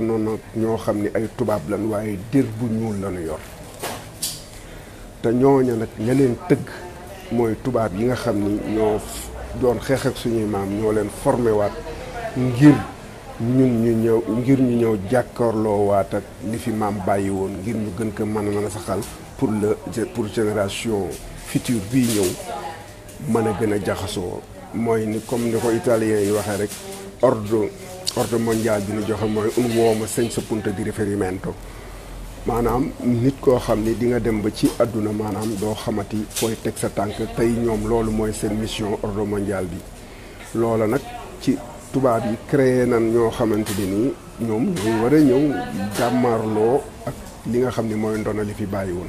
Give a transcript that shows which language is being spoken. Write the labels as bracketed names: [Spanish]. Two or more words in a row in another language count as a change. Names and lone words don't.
[Wolof] noonu ñoo xam ni ay tubaab lan waaye dir bu ñuul lañu yor te ñooña nag ña leen tëgg mooy tubaab yi nga xam ni ñoo doon xeex ak suñuy maam ñoo leen formé waat ngir ñu ñëw jàkkaarloo waat ak li fi maam bàyyi woon ngir ñu gën ko mën a saxal [French] pour génération future [Wolof] bii ñëw mën a gën a jaxasoo. mooy ni comme ni ko italien yi waxee rek [French] ordre mondial [Wolof] bi ñu joxe mooy [Italian] un uomo senza punto di riferimento [Wolof] maanaam nit koo xam ni di nga dem ba ci àdduna maanaam doo xamati fooy teg sa tànk tey ñoom loolu mooy seen [French] mission ordre mondial [Wolof] bi loola nag ci tubaab yi créé nan ñoo xamante ne nii ñoom ñooy war a ñëw jàmmaarloo ak li nga xam ne mooy ndono li fi bàyyi woon.